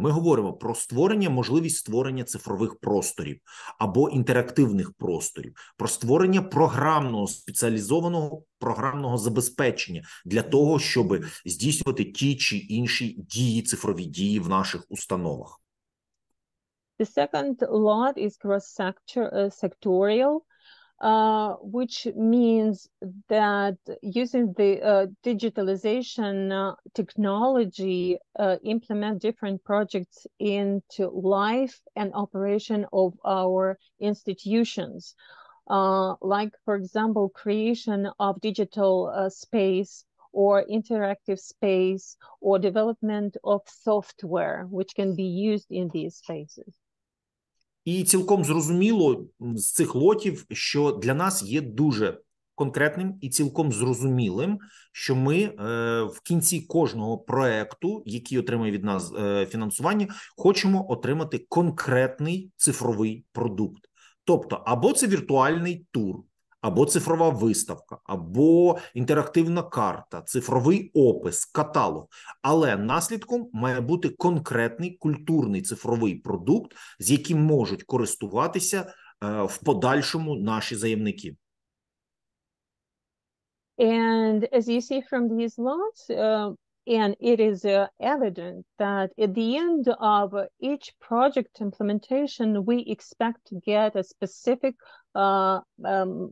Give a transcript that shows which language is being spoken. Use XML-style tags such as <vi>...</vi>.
<uk>Ми говоримо про можливість створення цифрових просторів або інтерактивних просторів, про створення програмного, спеціалізованого програмного забезпечення для того, щоб здійснювати ті чи інші дії, цифрові дії в наших установах.</uk> <en>The second lot is cross-sectorial, which means that using the digitalization technology implement different projects into life and operation of our institutions. Like, for example, creation of digital space or interactive space or development of software, which can be used in these spaces.</en> <uk>І цілком зрозуміло з цих лотів, що для нас є дуже конкретним і цілком зрозумілим, що ми в кінці кожного проекту, який отримує від нас фінансування, хочемо отримати конкретний цифровий продукт. Тобто, або це віртуальний тур, або цифрова виставка, або інтерактивна карта, цифровий опис, каталог. Але наслідком має бути конкретний культурний цифровий продукт, з яким можуть користуватися в подальшому наші заявники.</uk> <en>And as you see from these lots, and it is evident that at the end of each project implementation, we expect to get a specific product.</en>